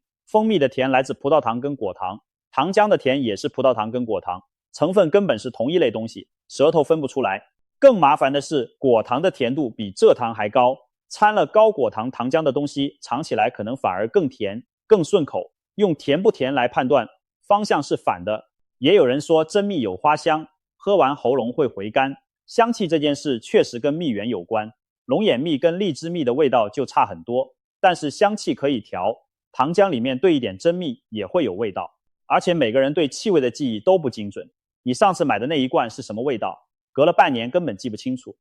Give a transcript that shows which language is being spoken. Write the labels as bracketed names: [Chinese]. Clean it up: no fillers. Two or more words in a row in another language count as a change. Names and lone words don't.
[Chinese] 蜂蜜的甜來自葡萄糖跟果糖，糖漿的甜也是葡萄糖跟果糖，成分根本是同一類東西，舌頭分不出来。更麻煩的是，果糖的甜度比蔗糖還高，摻了高果糖糖漿的東西嘗起来可能反而更甜更順口。用甜不甜來判斷，方向是反的。也有人說真蜜有花香，喝完喉嚨會回甘。香氣這件事確實跟蜜源有關，龍眼蜜跟荔枝蜜的味道就差很多，但是香氣可以調，糖漿裡面兑一點真蜜也會有味道。而且每個人对气味的記憶都不精準，你上次買的那一罐是什麼味道，隔了半年根本記不清楚。